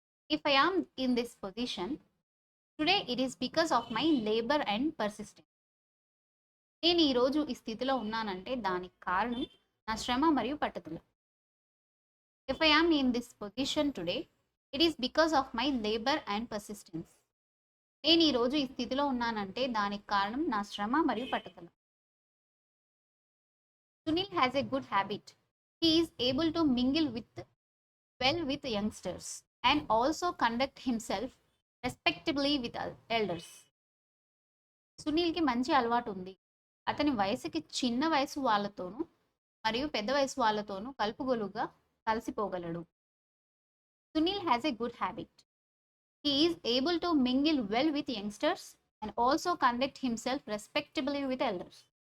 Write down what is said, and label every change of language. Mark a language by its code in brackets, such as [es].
[en] If I am in this position today, it is because of my labor and persistence. [te] నేను ఈరోజు ఈ స్థితిలో ఉన్నానంటే దానికి కారణం నా శ్రమ మరియు పట్టుదల. [en] If I am in this position today, it is because of my labor and persistence. [te] నేను ఈరోజు ఈ స్థితిలో ఉన్నానంటే దానికి కారణం నా శ్రమ మరియు పట్టుదల. [en] Sunil has a good habit. He is able to mingle well with youngsters and also conduct himself respectably with elders. [te] సునీల్కి మంచి అలవాటు ఉంది. అతని వయసుకి చిన్న వయసు వాళ్ళతోనూ మరియు పెద్ద వయసు వాళ్ళతోనూ కలుపుగోలుగా కలిసిపోగలడు. [en] Sunil has a good habit. He is able to mingle well with youngsters and also conduct himself respectably with elders.